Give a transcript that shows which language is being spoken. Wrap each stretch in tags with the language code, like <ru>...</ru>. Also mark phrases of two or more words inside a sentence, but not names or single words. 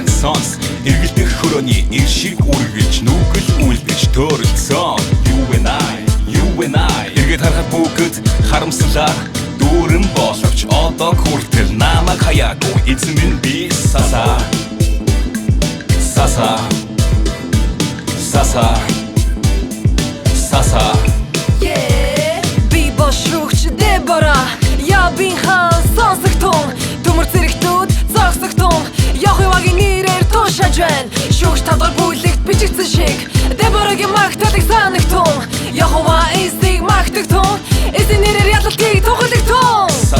<mn>сонс эргэлдэх хөрөний ир шиг үргэлж нүгэл үлдэж төрөлцсөн</mn> <en>you and I</en> <mn>эргээд харахад бүгд харамслаа дүүрэн боловч одоо хүртэл намайг хаяагүй эзэн минь би саса би бошрогч Дебора Ябин хаан сонсогтун төмөр зэрэгтүүд зогсогтун Яховагийн нэрээр тушааж байна шүүгч талбар бүлэгт бичигдсэн шиг Деборагийн магтаалыг санагтун Яхова эзнийг магтагтун эзэн нэрээр ялалтыг тухалдагтун</mn>